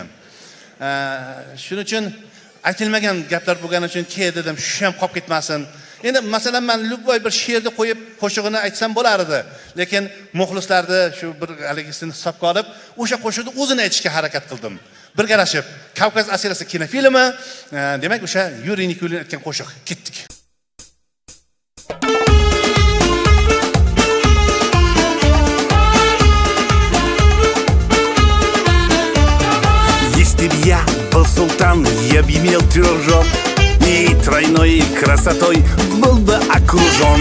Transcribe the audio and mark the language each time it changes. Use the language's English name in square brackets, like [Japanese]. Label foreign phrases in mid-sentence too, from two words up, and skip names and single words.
[Uzbek] Shuning uchun aytilmagan gaplar bo'lgani uchun dedim, shu ham qolib ketmasin. Endi masalan men Lubboy bir she'rni qo'yib qo'shig'ini aytsam bo'lar edi, lekin muxlislarni shu bir haligisini hisobga olib, o'sha qo'shiqni o'zini aytishga harakat qildim. Birgalashib Kavkaz asirasi kinofilmi, demak o'sha Yuriy Nikolin aytgan qo'shiq. Ketdik. [Russian] Если б я был султан, я б имел 3 жен, и тройной красотой был бы окружен.